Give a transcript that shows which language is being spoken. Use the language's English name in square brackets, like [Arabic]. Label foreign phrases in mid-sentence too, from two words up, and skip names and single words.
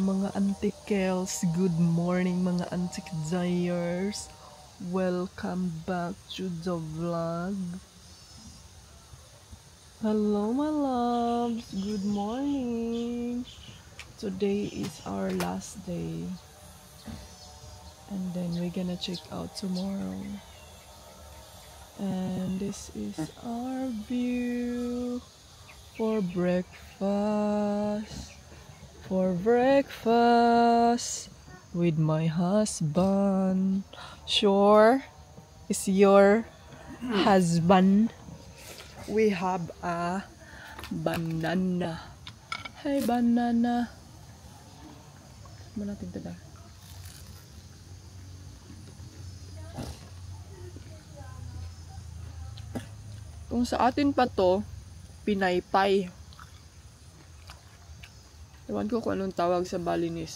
[Filipino] mga antikels, [English] good morning [Filipino] mga antik-zayers. [English] Welcome back to the vlog. Hello my loves, good morning. Today is our last day. And then we're gonna check out tomorrow. And this is our view for breakfast. With my husband. Sure, is your husband. We have a banana. Hey banana. [Filipino] Mana natin ito. Kung sa atin pa to, pinaypay. Ewan ko kung anong tawag sa Balinese.